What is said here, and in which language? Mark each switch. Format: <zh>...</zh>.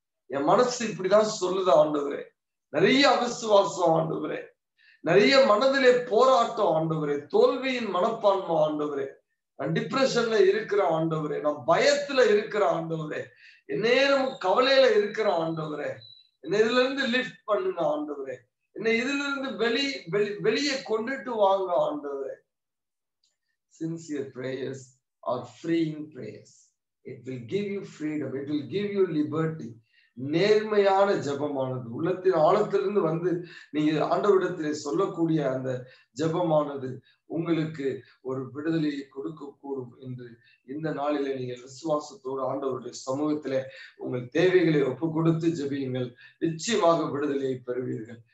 <ta>என் மனசு இப்படிதான் சொல்லுது ஆண்டவரே, நிறைய அவிசுவாசம் ஆண்டவரே, நிறைய மனதிலே போராட்டம் ஆண்டவரே, தோல்வியின் மனப்பான்மை ஆண்டவரே, நான் டிப்ரெஷன்ல இருக்கிற ஆண்டவரே, நான் பயத்துல இருக்கிற ஆண்டவரே, எந்நேரமும் கவலையில இருக்கிற ஆண்டவரே, என்னை இதுல இருந்து லிஃப்ட் பண்ணுங்க ஆண்டவரே, என்னை இதுல இருந்து வெளியே கொண்டுட்டு வாங்க ஆண்டவரே.</ta> <en>Sincere prayers are freeing prayers. It will give you freedom, it will give you liberty.</en> <ta>நேர்மையான ஜெபமானது உள்ளத்தின் ஆழத்திலிருந்து வந்து நீங்க ஆண்டவரிடத்திலே சொல்லக்கூடிய அந்த ஜெபமானது உங்களுக்கு ஒரு விடுதலையை கொடுக்க கூடும் என்று இந்த நாளிலே நீங்கள் விசுவாசத்தோடு ஆண்டவருடைய சமூகத்திலே உங்கள் தேவைகளை ஒப்பு கொடுத்து ஜெபியுங்கள், நிச்சயமாக விடுதலையை பெறுவீர்கள்.</ta>